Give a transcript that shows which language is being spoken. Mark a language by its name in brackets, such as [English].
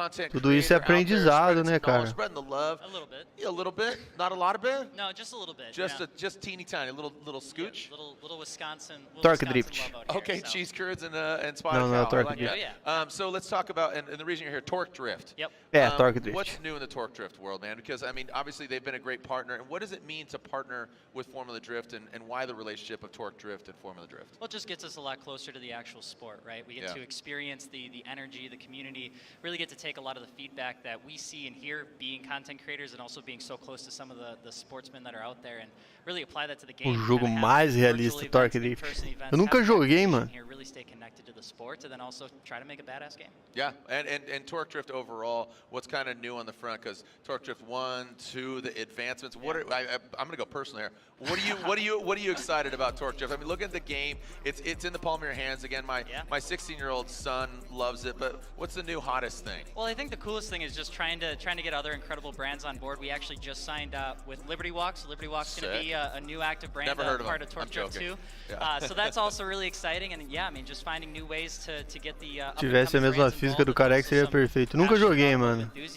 [Portuguese] Tudo isso é aprendizado, né, cara? [English] A little bit, not a lot of bit. No, just a little bit. Just teeny tiny, little scooch. Little Wisconsin. Torque drift. Okay, cheese curds and spotted cow. No, torque drift. So let's talk about and the reason you're here, torque drift. Yep. Yeah, torque drift. What's new in the torque drift world, man? Because I mean, obviously they've been a great partner. And what does it mean to partner with Formula Drift, and why the relationship of torque drift and Formula Drift? Well, it just gets us a lot closer to the actual sport, right? We get to experience the energy, the community, really get to take a lot of the feedback that we see and hear being content creators, and also being so close to some of the sportsmen that are out there, and really apply that to the game. [Portuguese] O jogo mais realista Torque Drift. Eu nunca joguei, mano. [English] Really stay connected to the sport, and then also try to make a badass game. Yeah, and Torque Drift overall, what's kind of new on the front? Because Torque Drift 1, 2, the advancements. What are, I'm gonna go personal here. What are you excited about Torque Drift? I mean, look at the game. It's in the palm of your hands again. My 16-year-old son loves it. But what's the new hottest thing? Well, I think the coolest thing is just trying to get other incredible brands on board. We actually just signed with Liberty Walks. Liberty Walks is going to be a new active brand, part of Torque Drift 2. So that's also really exciting. And yeah, I mean, just finding new ways to get the [Portuguese] tivesse a mesma física do Carex seria perfeito. Nunca joguei, mano.